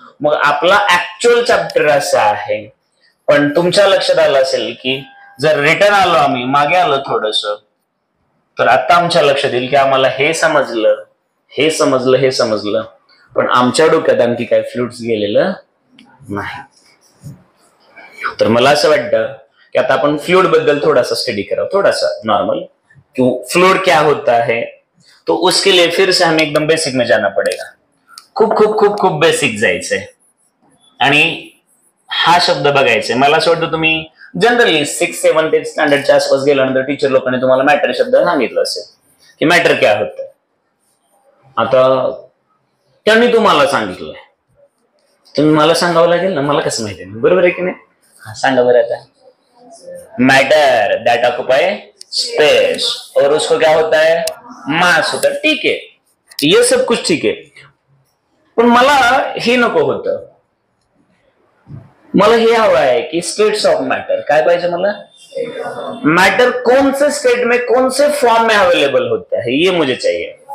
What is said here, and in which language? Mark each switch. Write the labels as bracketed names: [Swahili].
[Marathi] मग आपला actual chapter असा आहे. पण तुमच्या लक्षात आलं असेल की जर रिटर्न आलो आम्ही, मागे आलो थोडस, तर आता आमच्या लक्षात येईल की आम्हाला हे समजलं, हे समजलं, हे समजलं, पण आमच्या डोक्यात आणखी काय फ्लुइड्स गेलेलं नाही. तर मला असं वाटतं कि [Hindi] आता अपन फ्लूइड बद्दल थोड़ा सा स्टडी करो, थोड़ा सा नॉर्मल, कि फ्लूइड क्या होता है. तो उसके लिए फिर से हमें एकदम बेसिक में जाना पड़ेगा. [Marathi] खूप खूप खूप खूप बेसिक जायचंय आणि हा शब्द बघायचा. मला असं वाटतं तुम्ही जनरली 6-7 स्टँडर्डच्या आसपास गेल्यानंतर टीचर लोकांनी तुम्हाला मॅटर शब्द सांगितलं असेल की मॅटर क्या होतं. आता त्यांनी तुम्हाला सांगितलंय, तुम्ही मला सांगावं लागेल ना, मला कसं माहिती आहे, बरोबर आहे की नाही? सांगा बरं आता. [English] matter that occupy space [Hindi] और उसको क्या होता है? मास होता है. ठीक है, ये सब कुछ ठीक है, [Marathi] पण मला हे नको होतं. मला हे हवं आहे की स्टेट्स ऑफ मॅटर. काय पाहिजे मला? [Hindi] मैटर कौन से स्टेट में, कौन से फॉर्म में अवेलेबल होता है, ये मुझे चाहिए.